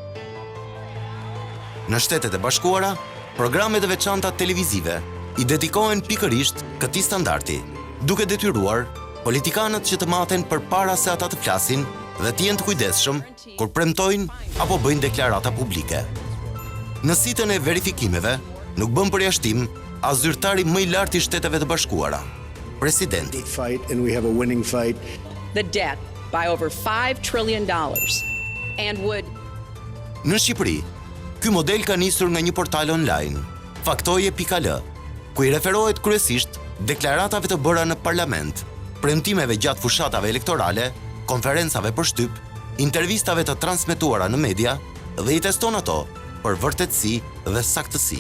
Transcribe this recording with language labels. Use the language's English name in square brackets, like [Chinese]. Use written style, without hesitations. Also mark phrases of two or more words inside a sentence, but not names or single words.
[Albanian] Në Shtetet e Bashkuara, programet e veçanta televizive i dedikohen pikërisht këtij standardi, duke detyruar politikanët që të maten përpara se ata të flasin dhe të jenë të kujdesshëm kur premtojnë apo bëjnë deklarata publike. Në sitën e verifikimeve nuk bën përjashtim as zyrtari më i lartë i Shteteve të Bashkuara, presidenti. [English] The debt by over $5 trillion and would. [Albanian] Në Shqipëri, ky model ka nisur nga një portal online, faktoje.al, ku i referohet kryesisht deklaratave të bëra në parlament, premtimeve gjatë fushatave elektorale, konferencave për shtyp, intervistave të transmetuara në media dhe i teston ato për vërtetësi dhe saktësi.